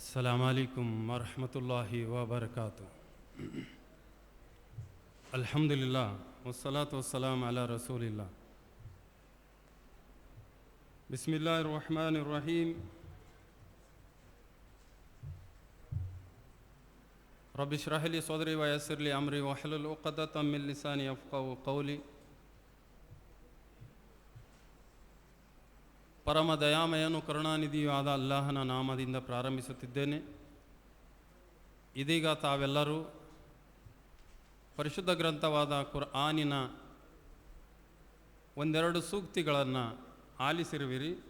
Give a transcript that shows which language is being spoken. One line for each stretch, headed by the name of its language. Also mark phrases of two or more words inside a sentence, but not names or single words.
Arabic: السلام عليكم ورحمة الله وبركاته. الحمد لله والصلاة والسلام على رسول الله. بسم الله الرحمن الرحيم. رب اشرح لي صدري ويسر لي أمري واحلل عقدة من لساني يفقهوا قولي.
Kannada: ಪರಮ ದಯಾಮಯನು ಕರುಣಾನಿಧಿಯೂ ಆದ ಅಲ್ಲಾಹನ ನಾಮದಿಂದ ಪ್ರಾರಂಭಿಸುತ್ತಿದ್ದೇನೆ. ಇದೀಗ ತಾವೆಲ್ಲರೂ ಪರಿಶುದ್ಧ ಗ್ರಂಥವಾದ ಕುರ್ಆನಿನ ಒಂದೆರಡು ಸೂಕ್ತಿಗಳನ್ನು ಆಲಿಸಿರುವಿರಿ.